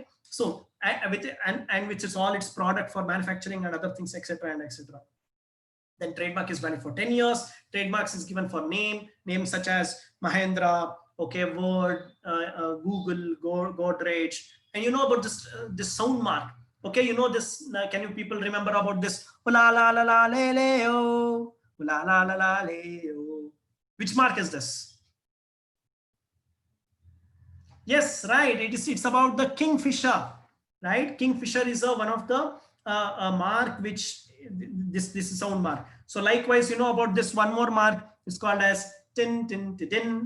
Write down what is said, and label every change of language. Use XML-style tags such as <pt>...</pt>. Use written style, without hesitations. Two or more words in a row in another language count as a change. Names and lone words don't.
<en>So and which is all its product for manufacturing and other things, etc. and etc. Then trademark is valid for 10 years. Trademarks is given for names such as Mahindra, okay, Word, Google, Godrej. And you know about this sound mark. Okay, you know this, can you people remember about this? La la la la le le o, la la la la le o. Which mark is this? Yes, right. It's about the Kingfisher, right? Kingfisher is one of the mark which this is sound mark. So likewise, you know about this one more mark. It's called as tin tin tin.</en>